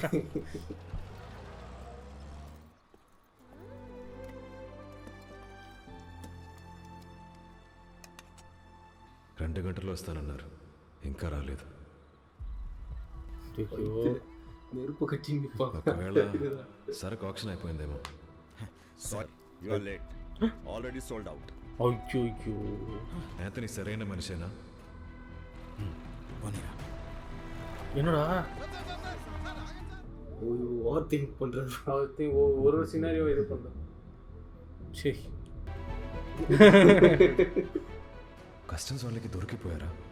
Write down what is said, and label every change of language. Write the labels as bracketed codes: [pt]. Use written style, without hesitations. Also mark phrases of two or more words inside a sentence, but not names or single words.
[te] 2 గంటల్లో వస్తానన్నారు, ఇంకా రాలేదు. ఒకవేళ సరకు ఆక్షన్ అయిపోయిందేమో. [en] Sorry, you are late. Already sold out. [te] అయ్యో, యాంథనీ సరైన మనిషేనా? [ta] என்னடா [en] over think [ta] பண்றது, ஒரு சினாரியோ இது பண்றோம். சரி, [te] కస్టమ్స్ వాళ్ళకి దొరికిపోయారా?